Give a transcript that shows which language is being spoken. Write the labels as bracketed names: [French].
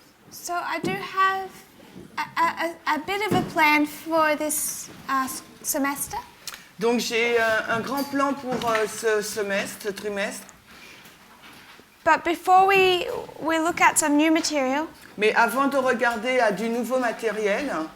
[English] So I do have a bit of a plan for this semester. [French] Donc j'ai un grand plan pour ce trimestre. [English] But before we look at some new material, [French] Mais avant de regarder à du nouveau matériel,